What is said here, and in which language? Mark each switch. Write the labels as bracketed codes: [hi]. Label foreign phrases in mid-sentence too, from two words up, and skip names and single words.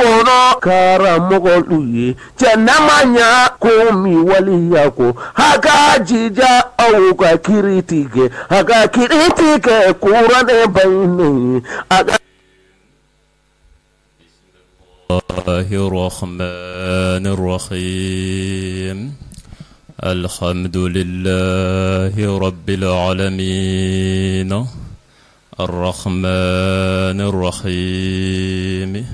[bm] kɔnɔ karamɔgɔ ye cɛ nama ɲa ko min waliya ko a ka jija aw ka kiiri tigɛ a ka kiiri tigɛ kuranɛ baɲini a ka [ar] الله الرحمن الرحيم الحمد لله رب العالمين الرحمن الرحيم